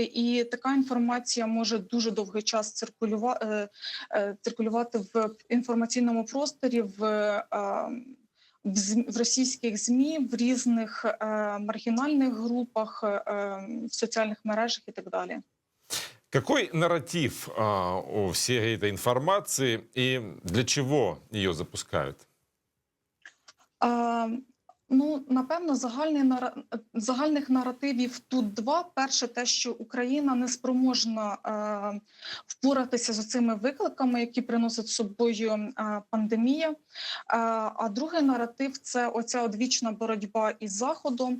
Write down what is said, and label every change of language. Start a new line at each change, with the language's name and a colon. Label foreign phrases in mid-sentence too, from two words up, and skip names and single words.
Ukrainian: І така інформація може дуже довгий час циркулювати в інформаційному просторі, в російських ЗМІ, в різних маргінальних групах, в соціальних мережах і так далі.
Russian: Какой нарратив у всей этой информации и для чего ее запускают?
Ukrainian: Ну, напевно, загальних наративів тут два. Перше, те, що Україна не спроможна впоратися з цими викликами, які приносить з собою пандемія. А другий наратив – це оця одвічна боротьба із Заходом.